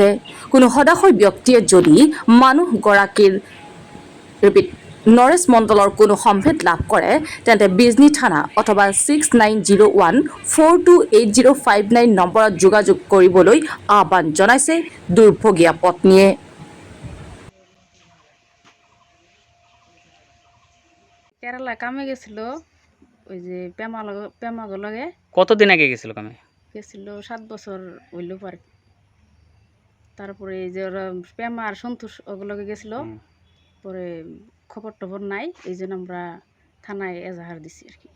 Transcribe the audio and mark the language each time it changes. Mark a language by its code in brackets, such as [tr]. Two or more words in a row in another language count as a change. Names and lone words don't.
[as] কোনো সদাশয় ব্যক্তিয়ে যদি মানুহগৰাকীৰ নৰেশ মণ্ডলৰ কোনো সম্ভেদ লাভ কৰে তেন্তে বিজনী থানা অথবা 6901428059 নম্বৰত যোগাযোগ কৰিবলৈ আহ্বান জনাইছে দুৰ্ভগীয়া পত্নীয়ে। [bn] কেরালা কামে গেছিল, ওই যে পেমাগো লগে কতদিন আগে গেছিল কামে? গেছিল 7 বছর হইল পারে। তারপরে এই যে ওরা পেমা আর সন্তোষ ওগুলোকে গেছিল, পরে খবর টবর নাই, এই জন্য আমরা থানায় এজাহার দিছি আর কি।